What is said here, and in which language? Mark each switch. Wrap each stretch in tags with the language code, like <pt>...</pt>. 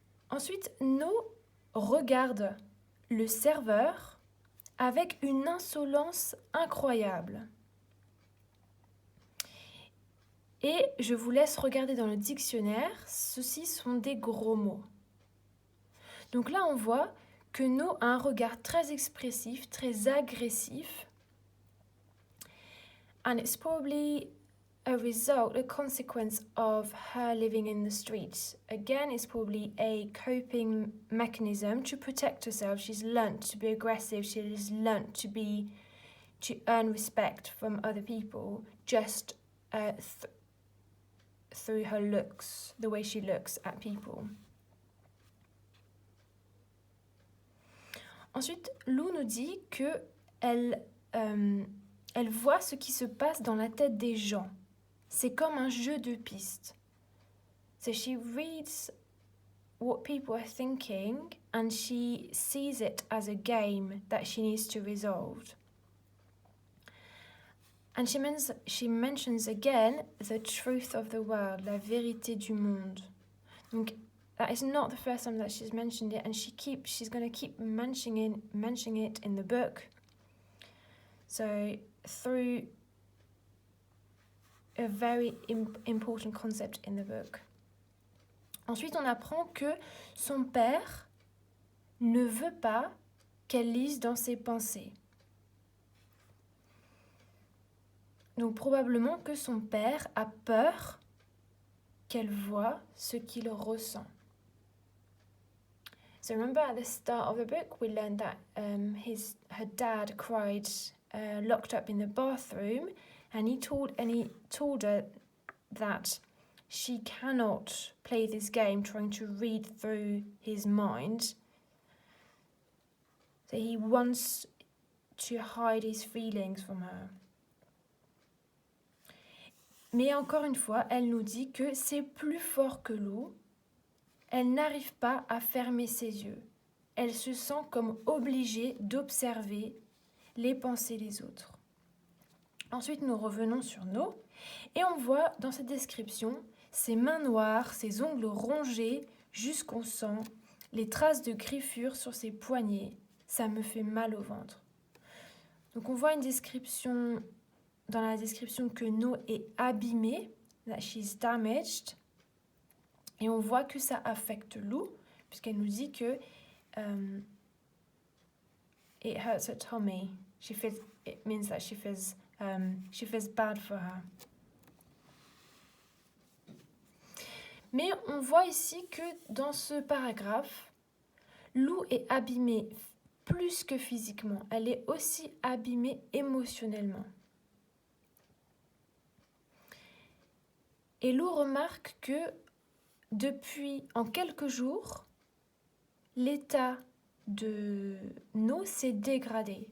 <fr>Ensuite, No regarde le serveur avec une insolence incroyable. Et je vous laisse regarder dans le dictionnaire, ceux-ci sont des gros mots. Donc là, on voit que No a un regard très expressif, très agressif.</fr> <en>And it's probably a result, a consequence of her living in the streets. Again, it's probably a coping mechanism to protect herself. She's learnt to be aggressive. She's learnt to earn respect from other people just through her looks, the way she looks at people.</en> <fr>Ensuite, Lou nous dit que elle voit ce qui se passe dans la tête des gens. C'est comme un jeu de pistes.</fr> <en>So she reads what people are thinking and she sees it as a game that she needs to resolve. And she mentions again the truth of the world,</en> <fr>la vérité du monde.</fr> <en>Donc, that is not the first time that she's mentioned it, and she's going to keep mentioning it in the book. So through a very important concept in the book.</en> <fr>Ensuite, on apprend que son père ne veut pas qu'elle lise dans ses pensées. Donc probablement que son père a peur qu'elle voie ce qu'il ressent.</fr> <en>So remember at the start of the book we learned that her dad cried locked up in the bathroom, and he told her that she cannot play this game trying to read through his mind. So he wants to hide his feelings from her.</en> <fr>Mais encore une fois, elle nous dit que c'est plus fort que Lou. Elle n'arrive pas à fermer ses yeux. Elle se sent comme obligée d'observer les pensées des autres. Ensuite, nous revenons sur No et on voit dans cette description ses mains noires, ses ongles rongés jusqu'au sang, les traces de griffures sur ses poignets. Ça me fait mal au ventre. Donc on voit une description, dans la description, que No est abîmée,</fr> <en>that she's damaged.</en> <fr>Et on voit que ça affecte Lou, puisqu'elle nous dit que</fr> <en>it hurts her tummy. It means that she feels bad for her.</en> <fr>Mais on voit ici que dans ce paragraphe, Lou est abîmée plus que physiquement, elle est aussi abîmée émotionnellement. Et Lou remarque que depuis en quelques jours, l'état de No s'est dégradé.</fr>